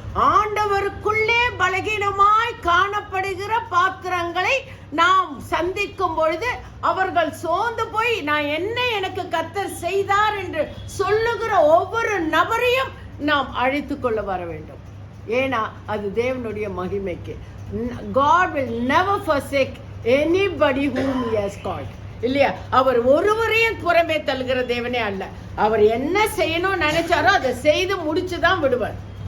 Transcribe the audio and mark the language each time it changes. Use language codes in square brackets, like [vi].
[ta] ஆண்டவருக்குள்ளே பலகீனமாய் காணப்படுகிற பாத்திரங்களை நாம் சந்திக்கும் பொழுது அவர்கள் சோர்ந்து போய் நான் என்ன எனக்கு கர்த்தர் செய்தார் என்று சொல்லுகிற ஒவ்வொரு நபரையும் நாம் அழைத்து கொள்ள வர வேண்டும். ஏன்னா அது தேவனுடைய மகிமைக்கு. [en] God will never forsake anybody whom he has called. [ta] இல்லையா? அவர் ஒருவரையும் புறமே தள்ளுகிற தேவனே அல்ல. அவர் என்ன செய்யணும்னு நினைச்சாரோ அதை செய்து முடிச்சுதான் விடுவார்.